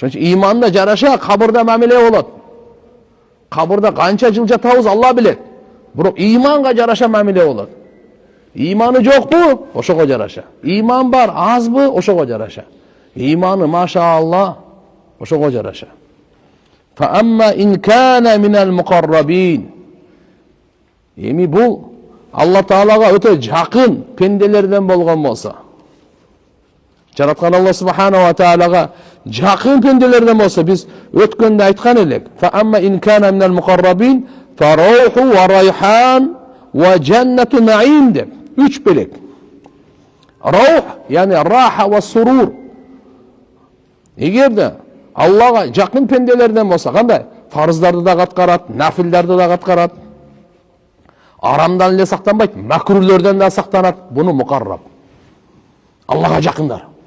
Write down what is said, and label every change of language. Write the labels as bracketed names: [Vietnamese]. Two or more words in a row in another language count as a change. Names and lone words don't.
[Kyrgyz] Ошон үчүн иманда жараша кабырда мамиле болот. Кабырда канча жыл жатабыз Алла билет. Бирок иманга жараша мамиле болот. Иманы жокпу? Ошого жараша. Иман бар, азбы? Ошого жараша. Иманы машаалла, ошого жараша. [Arabic] فأما إن كان من المقربين. [Kyrgyz] Эми бул Алла Таалага өтө жакын пенделерден болгон болсо. Жараткан Алла Субханаху ва Таалага жакын пенделерден болсо, биз өткөндө айткан элек. [Arabic] فأما إن كان من المقربين فروح وريحان وجنة نعيم деп. [Kyrgyz] Үч белек. Рух, [Arabic] يعني راحة وسرور. [Kyrgyz] Эгерде Аллага жакын пенделерден болсо, кандай? Фарыздарды да аткарат, нафилдарды да аткарат. Арамдан эле сактанбайт, макрулерден да сактанат. Буну мукарраб. Аллага жакындар.